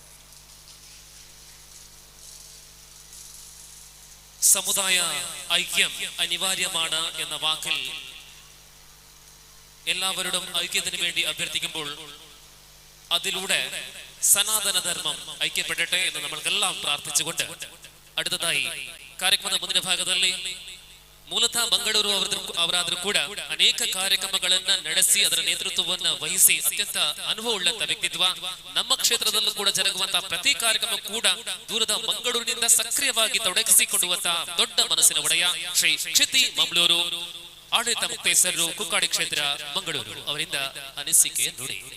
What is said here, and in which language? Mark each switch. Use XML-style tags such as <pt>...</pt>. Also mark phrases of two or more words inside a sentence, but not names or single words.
<ml>സമുദായ ഐക്യം അനിവാര്യമാണ് എന്ന വാക്കിൽ എല്ലാവരോടും ഐക്യത്തിന് വേണ്ടി അഭ്യർത്ഥിക്കുമ്പോൾ അതിലൂടെ സനാതന ധർമ്മം ഐക്യപ്പെടട്ടെ എന്ന് നമ്മൾക്കെല്ലാം പ്രാർത്ഥിച്ചുകൊണ്ട് അടുത്തതായി</ml> <kn>ಕಾರ್ಯಕ್ರಮದ ಮುಂದಿನ ಭಾಗದಲ್ಲಿ ಮೂಲತಃ ಮಂಗಳೂರು ಅವರಾದ್ರೂ ಕೂಡ ಅನೇಕ ಕಾರ್ಯಕ್ರಮಗಳನ್ನ ನಡೆಸಿ ಅದರ ನೇತೃತ್ವವನ್ನ ವಹಿಸಿ ಅತ್ಯಂತ ಅನುಭವ ಉಳ್ಳಂತ ವ್ಯಕ್ತಿತ್ವ. ನಮ್ಮ ಕ್ಷೇತ್ರದಲ್ಲೂ ಕೂಡ ಜರುಗುವಂತಹ ಪ್ರತಿ ಕಾರ್ಯಕ್ರಮ ಕೂಡ ದೂರದ ಮಂಗಳೂರಿನಿಂದ ಸಕ್ರಿಯವಾಗಿ ತೊಡಗಿಸಿಕೊಳ್ಳುವಂತಹ ದೊಡ್ಡ ಮನಸ್ಸಿನ ಒಡೆಯ ಶ್ರೀ ಕ್ಷಿತಿ ಮಮ್ಲೂರು ಆಡಳಿತ ಮುಕ್ತೇಸರರು ಕುಕ್ಕಾಡಿ ಕ್ಷೇತ್ರ ಮಂಗಳೂರು ಅವರಿಂದ ಅನಿಸಿಕೆ ನುಡಿ.</kn>